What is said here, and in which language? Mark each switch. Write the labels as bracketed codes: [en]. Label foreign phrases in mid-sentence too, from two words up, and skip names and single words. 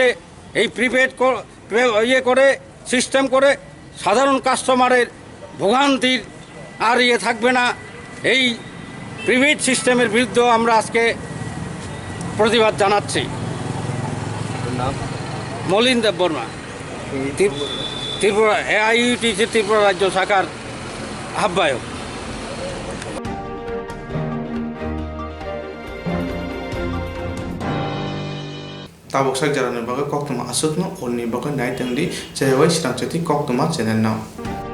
[bn] এই প্রিপেইড করে সিস্টেম করে সাধারণ কাস্টমারের ভোগান্তির আর থাকবে না। এই প্রিপেইড সিস্টেমের বিরুদ্ধে আমরা আজকে প্রতিবাদ জানাচ্ছি। মলিন দেববর্মা, ত্রিপুরা AIUTC ত্রিপুরা রাজ্য শাখার আহ্বায়ক। [trp] tabok sak jarani baga Koktwma asutno onni baga nai tengdi jayawai Swrangchati Koktwma channel now.